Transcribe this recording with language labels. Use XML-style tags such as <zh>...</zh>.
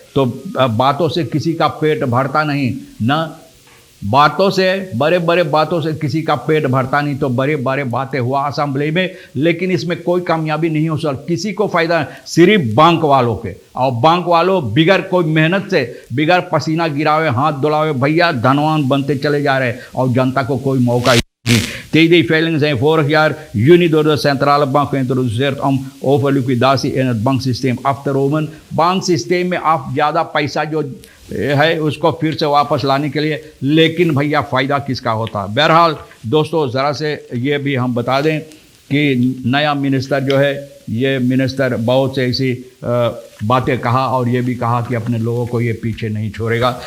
<hi>तो बातों से किसी का पेट भरता नहीं, ना बातों से बड़े बातों से किसी का पेट भरता नहीं। तो बड़े बातें हुआ असेंबली में, लेकिन इसमें कोई कामयाबी नहीं हो सकती, किसी को फायदा सिर्फ बैंक वालों के। और बैंक वालों बिगर कोई मेहनत से, बिगर पसीना गिरावे, हाथ धुलावे भैया धनवान बनते चले जा रहे हैं और जनता को कोई मौका नहीं।</hi> <nl>Tijdens veilingen zijn vorig jaar juni door de centrale bank geïntroduceerd om overliquidatie in het banksysteem af te romen।</nl> <hi>Bank system में आप ज़्यादा पैसा जो है उसको फिर से वापस लाने के लिए, लेकिन भैया फ़ायदा किसका होता। बहरहाल दोस्तों ज़रा से ये भी हम बता दें कि नया मिनिस्टर जो है, ये मिनिस्टर बहुत से ऐसी बातें कहा और ये भी कहा कि अपने लोगों को ये पीछे नहीं छोड़ेगा।</hi>